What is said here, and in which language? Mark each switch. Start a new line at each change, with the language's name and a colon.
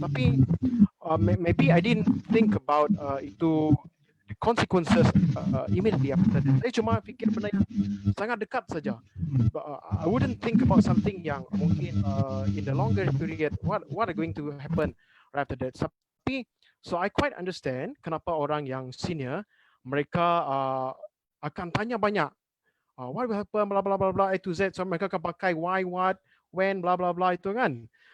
Malay: Tapi
English: maybe I didn't think about
Malay: itu
English: consequences immediately after that.
Malay: Saya cuma fikir benda yang sangat dekat saja.
English: I wouldn't think about something
Malay: yang mungkin
English: in the longer period, what are going to happen right after that.
Malay: Tapi
English: so I quite understand
Malay: kenapa orang yang senior mereka akan tanya banyak.
English: What will happen, blah blah blah blah, A to Z. So
Malay: mereka akan pakai
English: why, what, when, blah blah blah
Malay: itu kan.